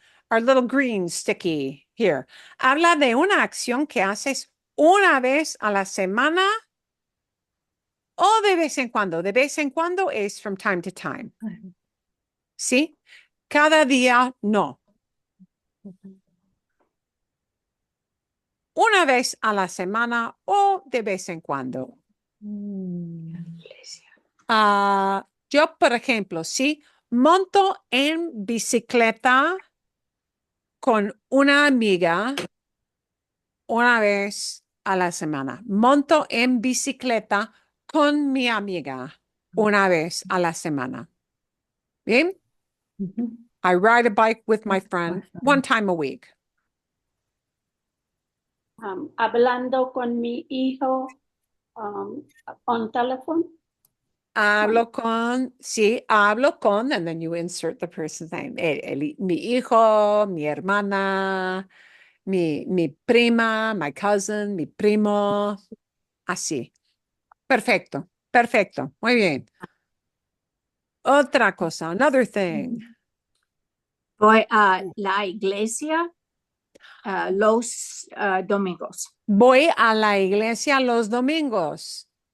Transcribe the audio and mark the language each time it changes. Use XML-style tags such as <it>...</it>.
<en>Our little green sticky here.</en> <es>Habla de una acción que haces una vez a la semana o de vez en cuando. De vez en cuando es</es> <en>from time to time.</en> <es>¿Sí? Cada día no. Una vez a la semana o de vez en cuando. Yo, por ejemplo, sí, monto en bicicleta con una amiga una vez a la semana. Monto en bicicleta con mi amiga una vez a la semana. Bien?</es> <en>I ride a bike with my friend one time a week.</en> <es>Hablando con mi hijo</es> <en>on telephone.</en> <es>Hablo con, sí, hablo con,</es> <en>and then you insert the person's name.</en> <es>Mi hijo, mi hermana, mi prima,</es> <en>my cousin,</en> <es>mi primo, así. Perfecto, perfecto. Muy bien. Otra cosa,</es> <en>another thing.</en> <es>Voy a la iglesia los domingos. Voy a la iglesia los domingos.</es>